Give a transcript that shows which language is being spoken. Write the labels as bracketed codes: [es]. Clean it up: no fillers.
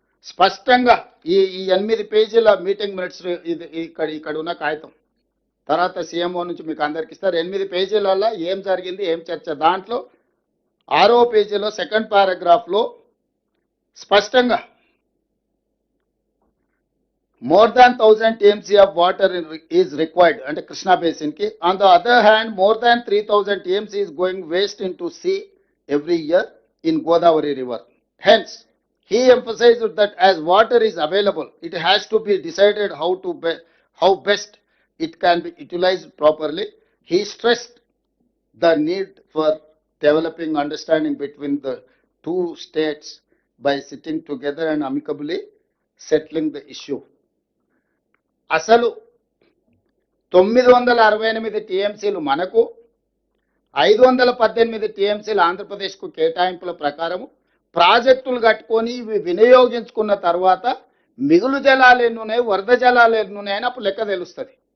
[te] స్పష్టంగా ఈ 8 పేజీల మీటింగ్ మినిట్స్ ఇది ఇక్కడ ఉన్న కాగితం తర్వాత సీఎంఓ నుంచి మీకు అందరికి ఇస్తారు. 8 పేజీలలో ఏం జరిగింది, ఏం చర్చ, దాంట్లో 6వ పేజీలో సెకండ్ పారాగ్రాఫ్లో స్పష్టంగా [en] more than 1,000 TMC of water is required and Krishna basin ki. On the other hand, more than 3,000 TMC is going waste into sea every year in Godavari river. Hence, he emphasized that as water is available, it has to be decided how best it can be utilized properly. he stressed the need for developing understanding between the two states by sitting together and amicably settling the issue. [te] అసలు 968 టీఎంసీలు మనకు 518 టీఎంసీలు ఆంధ్రప్రదేశ్కు కేటాయింపుల ప్రకారము ప్రాజెక్టులు కట్టుకొని ఇవి వినియోగించుకున్న తర్వాత మిగులు జలాలు ఎన్ని ఉన్నాయి, వరద జలాలు ఎన్ని ఉన్నాయని అప్పుడు లెక్క తెలుస్తుంది.